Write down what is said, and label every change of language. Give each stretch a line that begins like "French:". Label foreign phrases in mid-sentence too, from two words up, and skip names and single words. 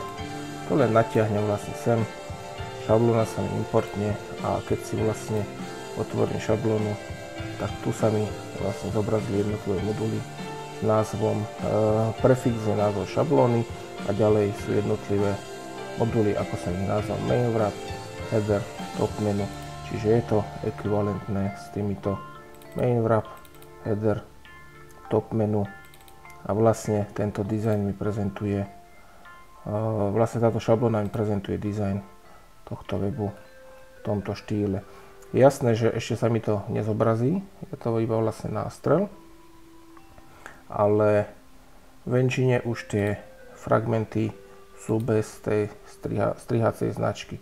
Slovak: To len natiahnem vlastne sem, šablóna sa mi importne a keď si vlastne otvorím šablónu, tak tu sa mi vlastne zobrazili jednotlivé moduly s názvom, prefix je názov šablóny a ďalej sú jednotlivé moduly, ako som ich nazval,
English: main wrap,
Slovak: header,
English: top menu,
Slovak: čiže je to ekvivalentné s týmito
English: main wrap,
Slovak: header,
English: top menu
Slovak: a vlastne tento dizajn mi prezentuje, vlastne táto šablóna mi prezentuje dizajn tohto webu v tomto štýle. Je jasné, že ešte sa mi to nezobrazí, je to iba vlastne nástrel, ale v Engine už tie fragmenty sú bez tej strihacej značky.